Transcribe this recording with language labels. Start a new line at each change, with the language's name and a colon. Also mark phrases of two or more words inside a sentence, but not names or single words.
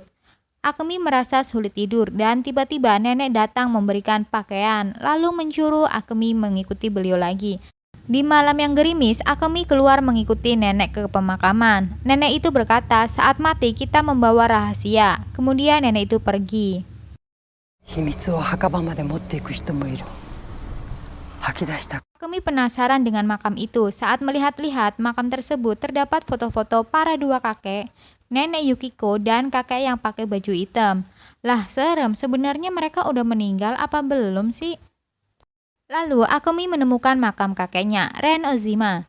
Indonesian: Akemi merasa sulit tidur dan tiba-tiba nenek datang memberikan pakaian, lalu menyuruh Akemi mengikuti beliau lagi. Di malam yang gerimis, Akemi keluar mengikuti nenek ke pemakaman. Nenek itu berkata, saat mati kita membawa rahasia. Kemudian nenek itu pergi.
Japanese: 秘密を墓場まで持っていく人もいる。吐き出した
Indonesian: Akemi penasaran dengan makam itu. Saat melihat-lihat makam tersebut terdapat foto-foto para dua kakek, nenek Yukiko dan kakek yang pakai baju hitam. Lah serem, sebenarnya mereka udah meninggal apa belum sih? Lalu Akemi menemukan makam kakeknya, Ren Ozima.